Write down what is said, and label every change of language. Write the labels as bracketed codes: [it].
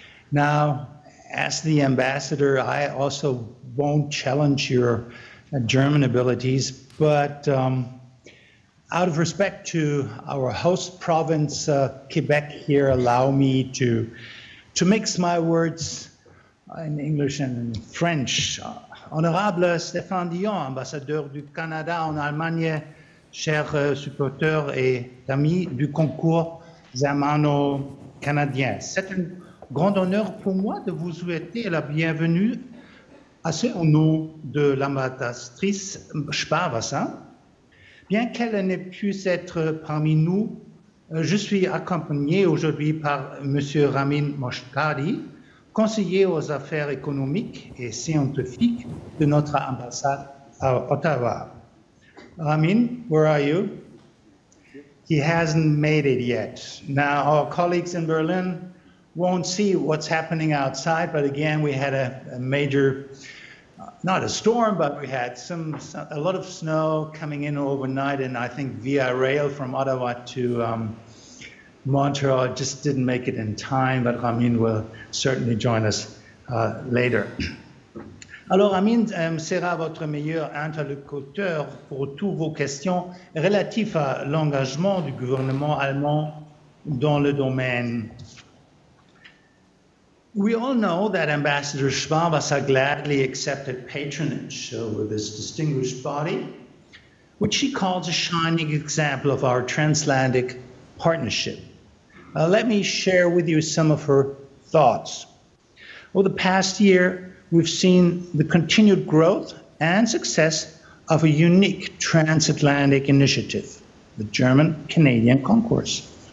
[en] Now, as the ambassador, I also won't challenge your German abilities, but out of respect to our host province, Quebec here, allow me to mix my words in English and in French. [fr] Honorable Stéphane Dion, ambassadeur du Canada en Allemagne, chers supporters et amis du concours germano-canadien. C'est un grand honneur pour moi de vous souhaiter la bienvenue au nom de l'ambassadrice Sparwasser. Bien qu'elle n'ait pu être parmi nous, je suis accompagné aujourd'hui par M. Ramin Moshkari, conseiller aux affaires économiques et scientifiques de notre ambassade à Ottawa. [en] Ramin, where are you? He hasn't made it yet. Now, our colleagues in Berlin won't see what's happening outside, but again, we had a major, not a storm, but we had a lot of snow coming in overnight, and I think via rail from Ottawa to Montreal just didn't make it in time, but Ramin will certainly join us later. [fr] Alors, Ramin sera votre meilleur interlocuteur pour toutes vos questions relatives à l'engagement du gouvernement allemand dans le domaine. [en] We all know that Ambassador Sparwasser gladly accepted patronage with this distinguished body, which she calls a shining example of our transatlantic partnership. Let me share with you some of her thoughts. Over the past year, we've seen the continued growth and success of a unique transatlantic initiative, the German-Canadian Concourse.